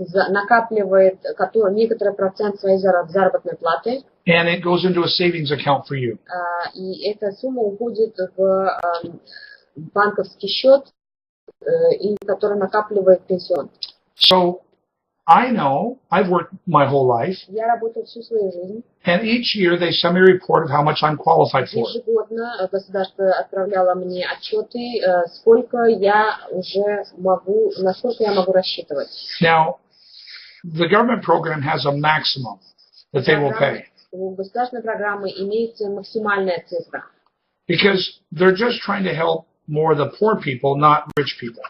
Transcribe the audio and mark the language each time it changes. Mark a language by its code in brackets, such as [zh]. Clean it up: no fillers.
[ru] накапливает некоторый процент своей заработной платы. [en] And it goes into a savings account for you. [ru] И эта сумма уходит в банковский счет, который накапливает пенсион. [en] So I know I've worked my whole life. [ru] Я работал всю свою жизнь. [en] And each year they send me a report of how much I'm qualified for. [ru] Ежегодно государство отправляло мне отчеты, сколько я уже могу, насколько я могу рассчитывать. [en] Now, the government program has a maximum that they will pay. [ru] У государственной программы имеется максимальная цифра. [en] Because they're just trying to help more the poor people, not rich people.